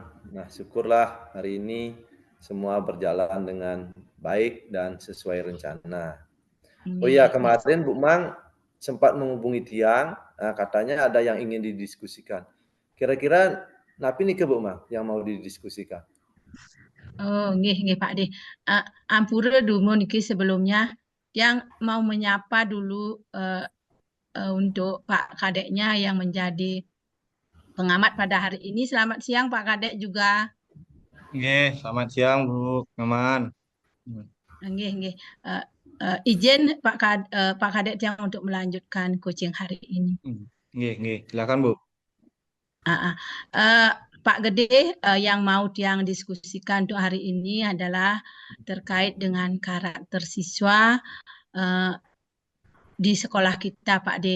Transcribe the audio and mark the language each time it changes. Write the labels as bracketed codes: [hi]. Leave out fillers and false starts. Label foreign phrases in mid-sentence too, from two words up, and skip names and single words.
[id] Nah, syukurlah hari ini semua berjalan dengan baik dan sesuai rencana. Oh iya, kemarin Bu Mang sempat menghubungi Tiang, katanya ada yang ingin didiskusikan. Kira-kira napi nih ke Bu Mang yang mau didiskusikan? Oh, nggih Pak D. Ampura dulu niki sebelumnya yang mau menyapa dulu untuk Pak Kadeknya yang menjadi pengamat pada hari ini. Selamat siang Pak Kadek juga. Selamat siang Bu Nyoman. Nggih. Izin Pak Kadek yang untuk melanjutkan coaching hari ini. Nggih, silakan Bu. Pak Gede yang mau Tiang diskusikan untuk hari ini adalah terkait dengan karakter siswa di sekolah kita Pak D.